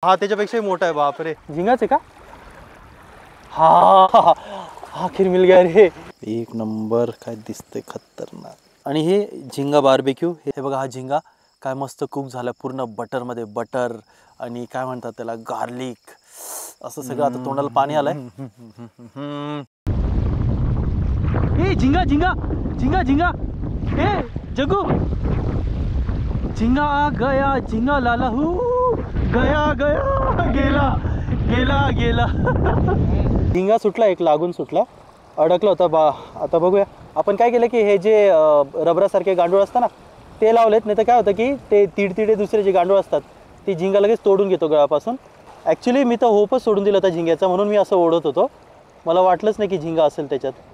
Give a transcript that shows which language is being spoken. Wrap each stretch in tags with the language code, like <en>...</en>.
<mr>हा त्याच्यापेक्षाही मोठा आहे. बापरे, झिंगाच आहे का? हा,</mr> <hi>आखिर मिल गया रे.</hi> <mr>एक नंबर, काय दिसतंय खतरनाक. आणि हे झिंगा बार्बेक्यू, हे बघा, हा झिंगा काय मस्त कुक झाला पूर्ण बटरमध्ये. बटर आणि काय म्हणतात त्याला, गार्लिक, असं सगळं. आता तोंडाला पाणी आलंय. ए झिंगा झिंगा झिंगा झिंगा, ए जगू,</mr> <hi>झिंगा आ गया,</hi> <mr>झिंगा लाला हू गया गया, गेला गेला गेला. झिंगा सुटला, एक लागून सुटला, अडकला होता. आता बघूया आपण काय केलं की हे जे रबरासारखे गांडूळ असतात ना ते लावलेत. नाही तर काय होतं की ते तिडतिडे दुसरे जे गांडूळ असतात ती झिंगा लगेच तोडून घेतो गळापासून. ॲक्च्युली मी तर होपच सोडून दिला होता झिंग्याचा, म्हणून मी असं ओढत होतो. मला वाटलंच नाही की झिंगा असेल त्याच्यात.</mr>